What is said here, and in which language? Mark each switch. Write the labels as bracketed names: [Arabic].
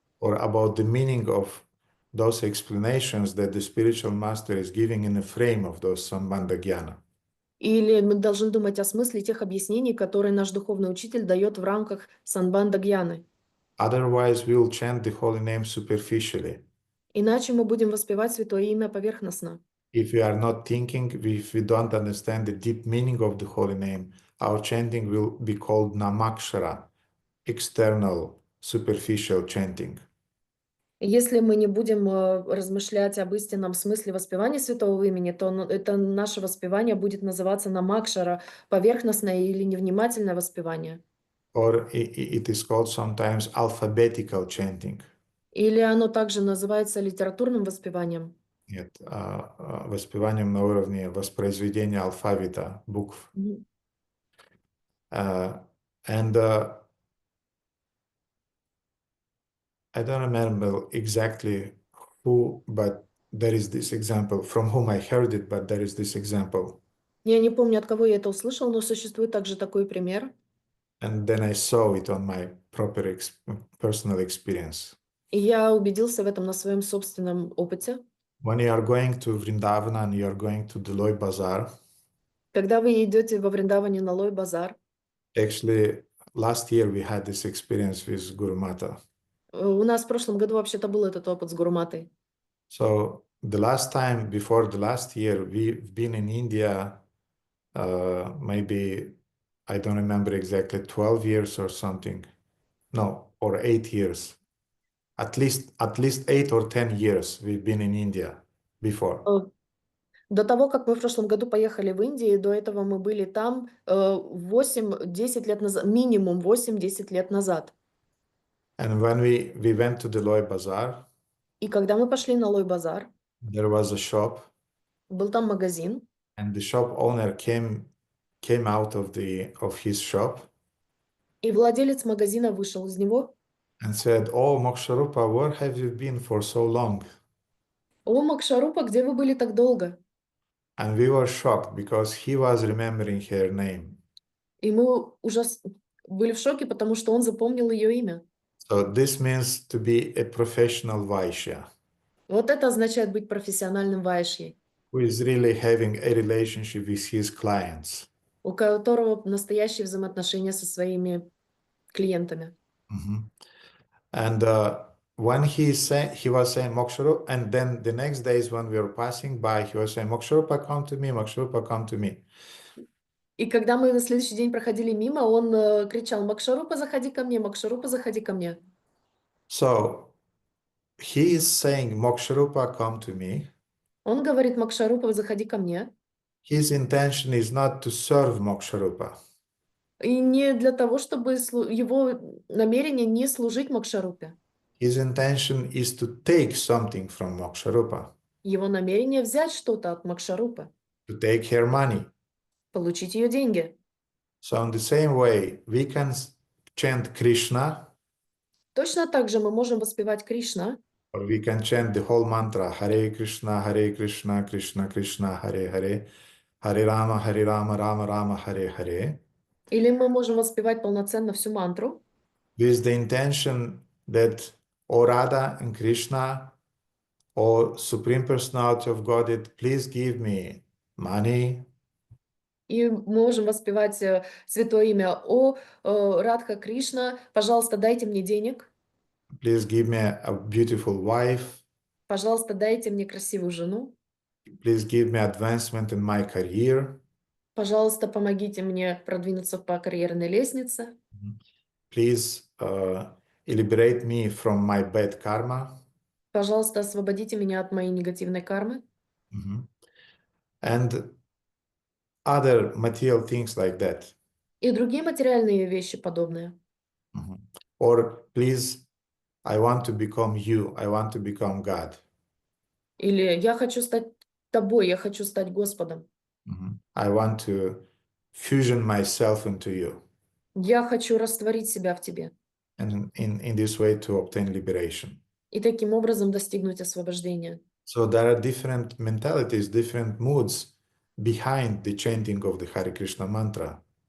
[English] Or about the meaning of those explanations that the spiritual master is giving in the frame of those Sambandha Jnana. [Russian] Или мы должны думать о смысле тех объяснений, которые наш духовный учитель дает в рамках Самбандха Джняны. [English] Otherwise, we will chant the holy name superficially. [Russian] Иначе мы будем воспевать святое имя поверхностно. [English] If we are not thinking, if we don't understand the deep meaning of the holy name, our chanting will be called namakshara, external, superficial chanting. [Russian] Если мы не будем размышлять об истинном смысле воспевания святого имени, то это наше воспевание будет называться намакшара, поверхностное или невнимательное воспевание. [English] Or it is called sometimes alphabetical chanting. [Russian] Или оно также называется литературным воспеванием. Нет, воспеванием на уровне воспроизведения алфавита, букв. [English] And I don't remember exactly who, but there is this example from whom I heard it, but there is this example. [Russian] Я не помню, от кого я это услышал, но существует также такой пример. [English] And then I saw it on my proper personal experience. [Russian] И я убедился в этом на своем собственном опыте. [English] When you are going to Vrindavan and you are going to Deloy Bazaar, [Russian] Когда вы идете во Вриндаване на Лой базар, [English] actually last year we had this experience with Guru Mata. [Russian] у нас в прошлом году вообще-то был этот опыт с Гуруматой. [English] So the last time before the last year, we've been in India, maybe, I don't remember exactly, 12 years or something. No, or 8 years. At least 8 or 10 years we've been in India before. [Russian] До того, как мы в прошлом году поехали в Индию, до этого мы были там 8-10 лет назад, минимум 8-10 лет назад. [English] And when we went to the Deloy Bazaar, [Russian] И когда мы пошли на Лой базар, [English] there was a shop, [Russian] был там магазин, [English] and the shop owner came out of his shop [Russian] и владелец магазина вышел из него. [English] and said, "Oh, Moksharupa, where have you been for so long?" [Russian] О, Макшарупа, где вы были так долго? [English] And we were shocked because he was remembering her name. [Russian] И мы были в шоке, потому что он запомнил ее имя. [English] So this means to be a professional Vaishya, [Russian] Вот это означает быть профессиональным вайшьей, [English] who is really having a relationship with his clients. [Russian] у которого настоящие взаимоотношения со своими клиентами. [English] And when he was saying Moksharupa, and then the next days when we were passing by, he was saying, "Moksharupa, come to me, Moksharupa, come to me." [Russian] И когда мы на следующий день проходили мимо, он кричал: "Макшарупа, заходи ко мне, Макшарупа, заходи ко мне". [English] So he is saying, "Moksharupa, come to me." [Russian] Он говорит: "Макшарупа, заходи ко мне". [English] His intention is not to serve Moksharupa. [Russian] И не для того, чтобы его намерение не служить Макшарупе. [English] His intention is to take something from Moksharupa, [Russian] Его намерение взять что-то от Макшарупы, [English] to take her money. [Russian] получить ее деньги. [English] So in the same way, we can chant Krishna, [Russian] Точно так же мы можем воспевать Кришна, [English] or we can chant the whole mantra, Hare Krishna, Krishna Krishna, Hare Hare, Hare Rama, Rama Rama, Hare Hare. [Russian] или мы можем воспевать полноценно всю мантру, [English] With the intention that, O Radha and Krishna, O Supreme Personality of Godhead, please give me money, [Russian] и мы можем воспевать святое имя: "О, Радха Кришна, пожалуйста, дайте мне денег, [English] please give me a beautiful wife, [Russian] пожалуйста, дайте мне красивую жену, [English] please give me advancement in my career, [Russian] пожалуйста, помогите мне продвинуться по карьерной лестнице, [English] please liberate me from my bad karma." [Russian] пожалуйста, освободите меня от моей негативной кармы", [English] And other material things like that. [Russian] и другие материальные вещи подобные. [English] Or please, I want to become you, I want to become God. [Russian] Или "Я хочу стать тобой, я хочу стать Господом". [English] I want to fusion myself into you. [Russian] Я хочу растворить себя в тебе. [English] And in this way to obtain liberation. [Russian] И таким образом достигнуть освобождения. [English] So there are different mentalities, different moods behind the chanting of the Hare Krishna mantra.